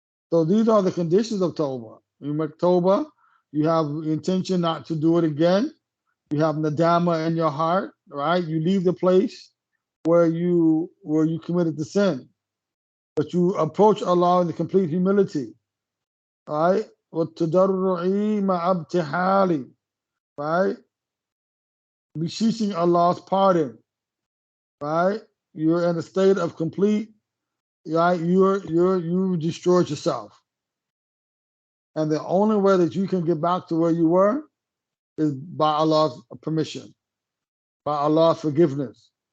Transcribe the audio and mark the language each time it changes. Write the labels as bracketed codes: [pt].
[en] So these are the conditions of tawbah. You make tawbah, you have intention not to do it again, You have nadama in your heart, right? You leave the place where you committed the sin, but you approach Allah in the complete humility, right? [ar] وَالتَّضَرُّعِ مَعَ ابْتِحَالِ, right? [en] Beseeching Allah's pardon, right? You're in a state of complete, right? You destroyed yourself, and the only way that you can get back to where you were is by Allah's permission, by Allah's forgiveness.